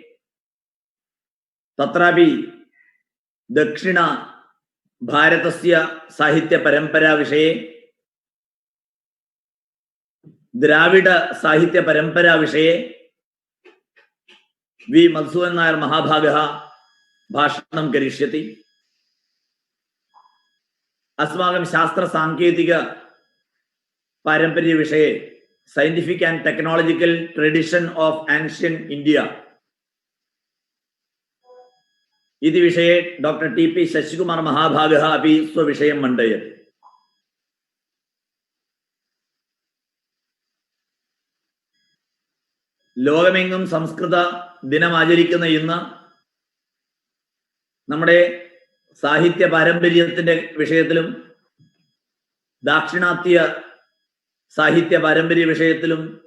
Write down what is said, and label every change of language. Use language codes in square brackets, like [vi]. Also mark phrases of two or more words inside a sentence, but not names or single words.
[sa] तत्रापि दक्षिण भारतस्य साहित्य परंपरा विषये द्राविड साहित्य परंपरा विषये वि मधुसूदनन नायर महाभागः भाषणं करिष्यति. अस्माकं शास्त्र सांकेतिक पारंपर्य विषये [en] Scientific and Technological Tradition of Ancient India [sa] इति विषये डॉक्टर टी.पी. शशिकुमार महाभागः अपि स्वविषयं मण्डयति. [ml] ലോകമെങ്ങും സംസ്കൃത ദിനം ആചരിക്കുന്ന ഇന്ന് നമ്മുടെ സാഹിത്യ പാരമ്പര്യത്തിന്റെ വിഷയത്തിലും ദാക്ഷിണാത്യ സാഹിത്യ പാരമ്പര്യ വിഷയത്തിലും